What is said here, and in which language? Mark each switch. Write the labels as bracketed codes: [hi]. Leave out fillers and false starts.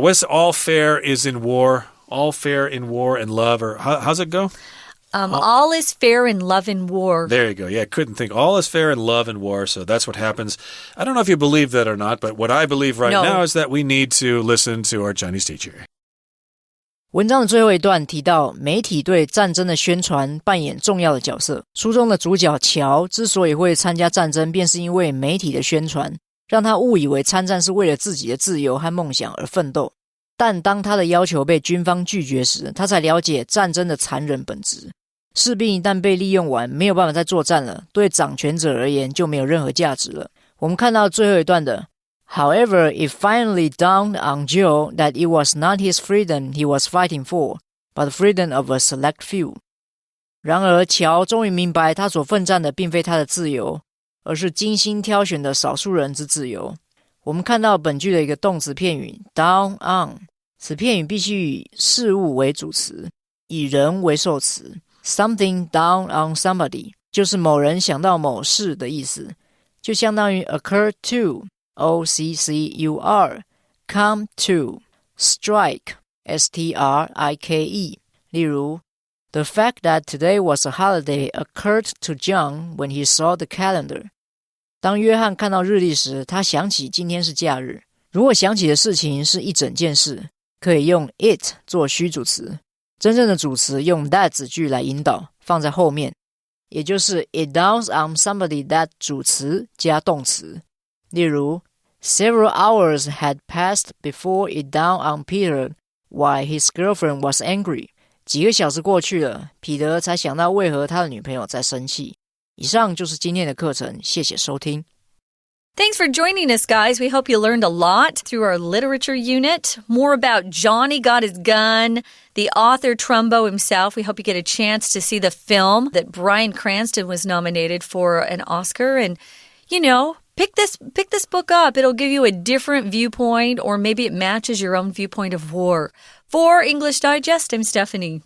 [en] What's all fair is in war? All fair in war and love, or how's it go? All is fair in love and war. There you go. Yeah, I couldn't think. All is fair in love and war, so that's what happens. I don't know if you believe that or not, but what I believe right now is that we need to listen to our Chinese teacher. [zh] 文章的最后一段提到媒体对战争的宣传扮演重要的角色。书中的主角乔之所以会参加战争，便是因为媒体的宣传，让他误以为参战是为了自己的自由和梦想而奋斗。但当他的要求被军方拒绝时，他才了解战争的残忍本质。士兵一旦被利用完，没有办法再作战了，对掌权者而言就没有任何价值了。我们看到最后一段的 [en] However, it finally dawned on Joe that it was not his freedom he was fighting for, but the freedom of a select few. [zh] 然而，乔终于明白他所奋战的并非他的自由，而是精心挑选的少数人之自由。我们看到本句的一个动词片语 down on， 此片语必须以事物为主词，以人为受词。 [en] Something down on somebody [zh] 就是某人想到某事的意思，就相当于 [en] occur to O-C-C-U-R come to strike S-T-R-I-K-E [zh] 例如 [en] The fact that today was a holiday occurred to John when he saw the calendar [zh] 当约翰看到日历时，他想起今天是假日。如果想起的事情是一整件事，可以用 it 做虚主词，真正的主词用 that 子句来引导，放在后面，也就是 [en] it dawns on somebody that [zh] 主词加动词。例如 [en] Several hours had passed before it dawned on Peter why his girlfriend was angry [zh] 几个小时过去了，彼得才想到为何他的女朋友在生气。以上就是今天的课程，谢谢收听。 [en] Thanks for joining us, guys. We hope you learned a lot through our literature unit. More about Johnny Got His Gun, the author Trumbo himself. We hope you get a chance to see the film that Bryan Cranston was nominated for an Oscar. And, you know, pick this book up. It'll give you a different viewpoint, or maybe it matches your own viewpoint of war. For English Digest, I'm Stephanie.